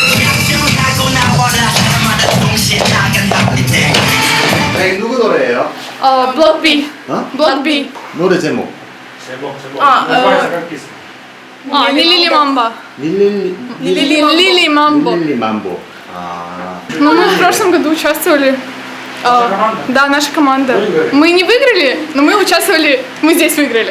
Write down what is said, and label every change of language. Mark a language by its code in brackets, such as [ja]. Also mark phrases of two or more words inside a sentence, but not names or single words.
[ko] 누구 노래예요? Block B. Block B. 노래 제목. [ru] Лили Мамба. Лили Мамбо. Лили Мамбо. Ну, мы в прошлом году участвовали. Да, наша команда. Мы не выиграли, но мы участвовали, мы здесь выиграли.